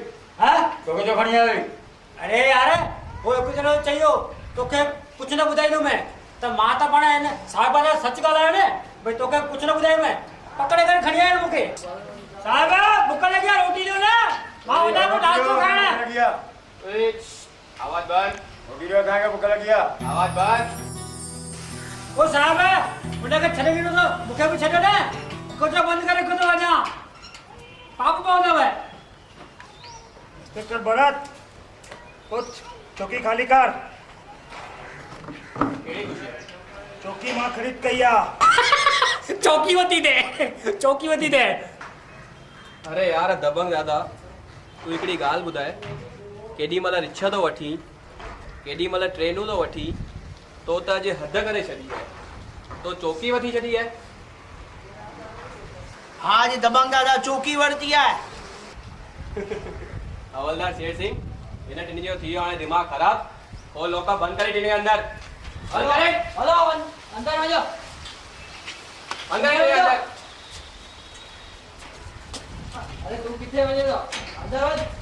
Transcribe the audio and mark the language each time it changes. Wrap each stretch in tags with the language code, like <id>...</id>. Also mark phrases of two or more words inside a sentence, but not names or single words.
<sd>हाँ? तोखे जो खणी आ गई?</sd> <hi>अरे यार वो कुछ न चाहिए</hi> <sd>तोखे कुछ न ॿुधाईंदो मैं त मां त पाण हिन साहिब जा सच ॻाल्हायो न भई तोखे कुछ न ॿुधायो मैं पकड़े करे खणी आयो मूंखे। साहिब भुख लगी आहे रोटी ॾियो न मां वञा थो नाश्तो खाइण। आवाज बंद। रोटी ॾियो, तव्हांखे भुख लगी आहे? आवाज बंद। ओ साहिब उनखे छॾे ॾिनो त मूंखे बि छॾो न। कुझु बंदि करे खुद वञा पाप पवंदव। इंस्पेक्टर भरत, उठ चौकी खाली कर। चौकी मां ख़रीद कई आहे। चौकी वती दे, चौकी वती दे। अरे यार दबंग दादा, तूं हिकिड़ी ॻाल्हि ॿुधाए, केॾी महिल रिक्शा थो वठी, केॾी महिल ट्रेनूं थो वठी, तो त अॼु हद करे छॾी आहे। तो चौकी वठी छॾी आहे? हाँ जी दबंग दादा चौकी वरती है। हवलदार शेर सिंह, हिन टिनी जो थी वियो हाणे दिमाग़ ख़राब। हो लोका बंदि करे टिनी अंदर। हलो हलो अंदर वञो। अंदर अंदर। अरे तू किथे वञे थो? अंदर वञ।</sd>